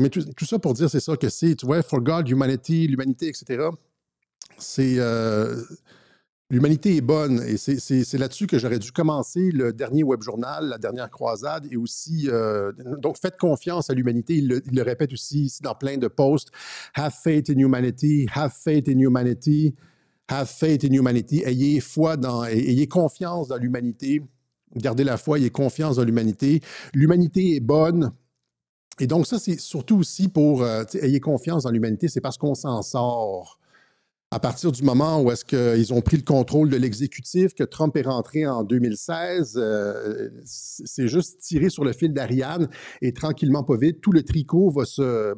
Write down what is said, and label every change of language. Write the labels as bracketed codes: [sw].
[fr] Mais tout ça pour dire, c'est ça que c'est, tu vois, [en] for God, humanity, [fr] l'humanité, etc. C'est l'humanité est bonne et c'est là-dessus que j'aurais dû commencer le dernier web journal, la dernière croisade, et aussi, donc faites confiance à l'humanité. Il le répète aussi ici dans plein de posts. [en] Have faith in humanity, have faith in humanity, have faith in humanity. [fr] Ayez confiance dans l'humanité. Gardez la foi, ayez confiance dans l'humanité. L'humanité est bonne. Et donc ça, c'est surtout aussi pour, ayez confiance dans l'humanité, c'est parce qu'on s'en sort. À partir du moment où est-ce qu'ils ont pris le contrôle de l'exécutif, que Trump est rentré en 2016, c'est juste tirer sur le fil d'Ariane et tranquillement, pas vite, tout le tricot va se...